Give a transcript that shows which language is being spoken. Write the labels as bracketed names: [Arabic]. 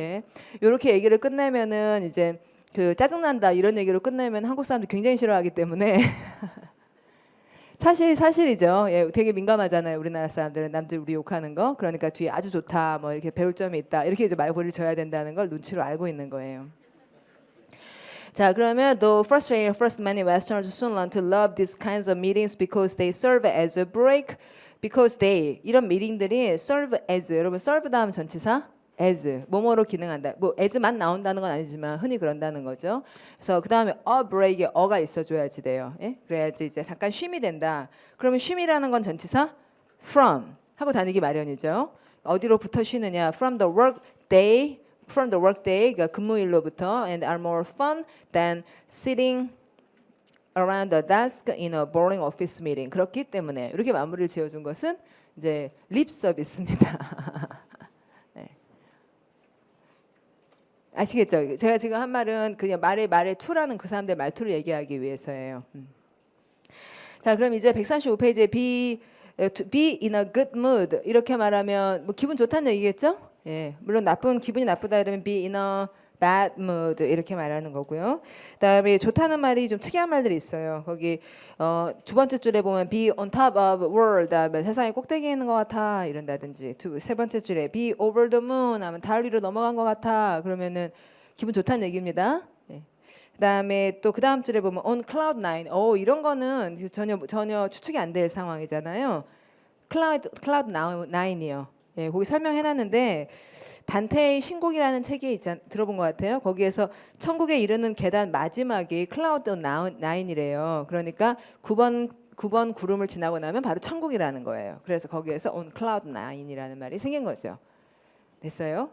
[Korean] 예, 이렇게 얘기를 끝내면은 이제 그 짜증난다 이런 얘기로 끝내면 한국 사람들 굉장히 싫어하기 때문에 사실이죠. 예, 되게 민감하잖아요. 우리나라 사람들은 남들 우리 욕하는 거. 그러니까 뒤에 아주 좋다, 뭐 이렇게 배울 점이 있다, 이렇게 이제 말고리를 져야 된다는 걸 눈치로 알고 있는 거예요. 자, 그러면 [English] though frustrating at first, many Westerners soon learn to love these kinds of meetings because they serve as a break. Because they [Korean] 이런 미팅들이 serve as 여러분 serve 다음 전치사 as 뭐뭐로 기능한다. 뭐 as만 나온다는 건 아니지만 흔히 그런다는 거죠. 그래서 그 다음에 a break에 어가 있어줘야지 돼요. 예? 그래야지 이제 잠깐 쉼이 된다. 그러면 쉼이라는 건 전치사 from 하고 다니기 마련이죠. 어디로부터 쉬느냐? [English] From the work day, [Korean] 그러니까 근무일로부터 [English] and are more fun than sitting around the desk in a boring office meeting. [Korean] 그렇기 때문에 이렇게 마무리를 지어준 것은 이제 립 서비스입니다. 네. 아시겠죠? 제가 지금 한 말은 그냥 말의 투라는 그 사람들의 말투를 얘기하기 위해서예요. 자, 그럼 이제 135페이지에 [English] be in a good mood [Korean] 이렇게 말하면 뭐 기분 좋다는 얘기겠죠? 예, 물론 기분이 나쁘다 이러면 [English] be in a bad mood [Korean] 이렇게 말하는 거고요. 그다음에 좋다는 말이 좀 특이한 말들이 있어요. 거기 두 번째 줄에 보면 [English] be on top of world [Korean] 다음에 세상의 꼭대기에 있는 것 같아 이런다든지 세 번째 줄에 [English] be over the moon [Korean] 하면 달 위로 넘어간 것 같아 그러면은 기분 좋다는 얘기입니다. 네. 그다음에 또 그 다음 줄에 보면 on cloud nine 이런 거는 전혀 추측이 안 될 상황이잖아요. cloud nine이요. 예, 거기 설명해놨는데 단테의 신곡이라는 책이 들어본 것 같아요. 거기에서 천국에 이르는 계단 마지막이 클라우드 나인이래요. 그러니까 9번 구름을 지나고 나면 바로 천국이라는 거예요. 그래서 거기에서 on cloud nine이라는 말이 생긴 거죠. 됐어요?